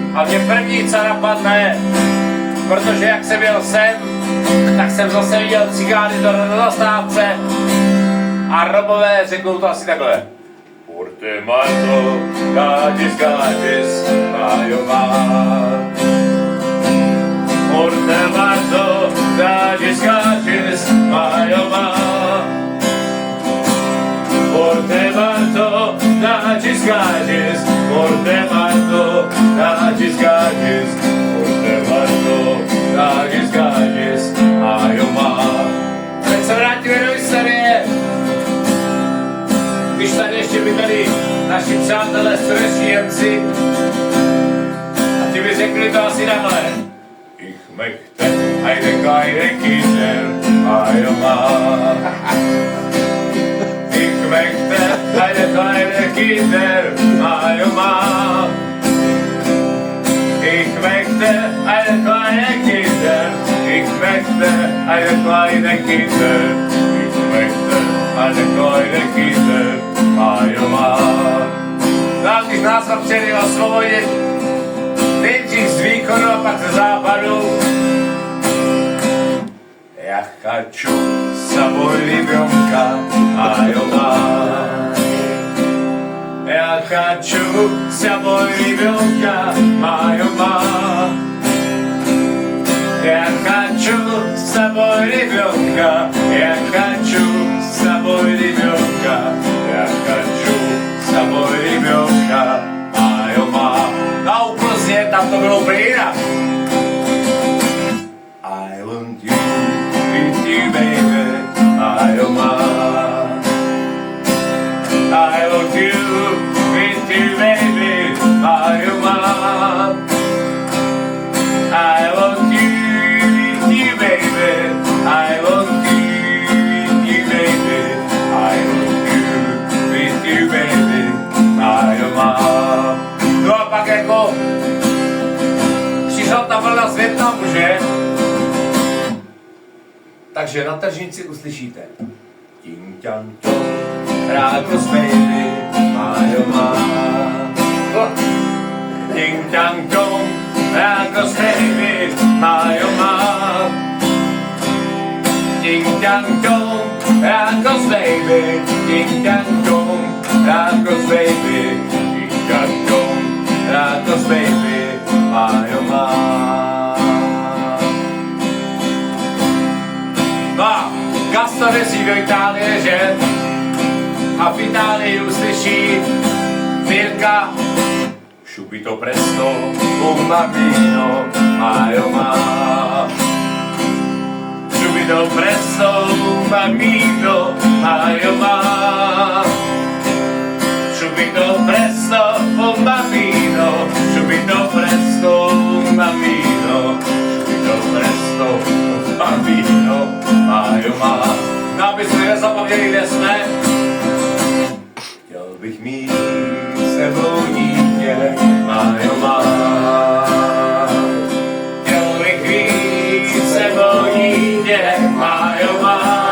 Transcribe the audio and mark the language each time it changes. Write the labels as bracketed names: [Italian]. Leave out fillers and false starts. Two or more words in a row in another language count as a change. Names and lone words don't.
[Czech] Mě první, co napadne, protože jak jsem jel sem, tak jsem zase viděl cigány do zastávce a Romové řeknou to asi takhle. Porte malto, gadis, gadis, majomar. Porte malto, gadis, gadis, majomar. Porte malto, gadis, gadis, porte malto, gadis, gadis, porte malto, gadis, gadis, majomar. Teď se vrátíme do historie. Když tady ještě bydleli naši přátelé Sudeční Němci a ti by řekli to asi takhle. [German] Ich möchte eine kleine Kinder, majomar. Ich möchte eine kleine Kinder, majomar. Ich möchte eine kleine Kinder, ich möchte eine kleine Kinder, ich möchte eine kleine Kinder, majomar. [Czech] No, když nás tam přijeli osvobodit, nejdřív z východu a pak ze západu. [Russian] Já хочу с собой ребенка, majomar. Я хочу с собой ребенка, majomar. Я хочу с собой ребенка, я хочу с собой ребенка, я хочу с собой ребенка, majomar. [Czech] A u Plzně tam to bylo úplně jinak. [English] I want you, with you baby, majomar. I want you, with you baby, majomar. I want you, with you baby, I want you, with you baby, I want you, with you baby, majomar. [Czech] No a pak jako přišla ta vlna z Vietnamu, že? Takže na tržnici uslyšíte Ting Tang Tong, Rákos baby, majomar. Ting Tang Tong, Rákos baby, majomar. Ting Tang Tong, Rákos baby, Ting Tang Tong, Rákos baby, Ting Tang Tong, Rákos baby, majomar. No a Gaston jezdí do Itálie, že? A v Itálii uslyší Mirka [Italian] Subito presto, un bambino, majomar. Subito presto, un bambino, majomar. Subito presto, un bambino, subito presto, un bambino, subito presto, un bambino, majomar. [Czech] No, aby jsme nezapomněli, kde jsme. Chtěl bych mít s tebou dítě, majomar. Chtěl bych mít s tebou dítě, majomar.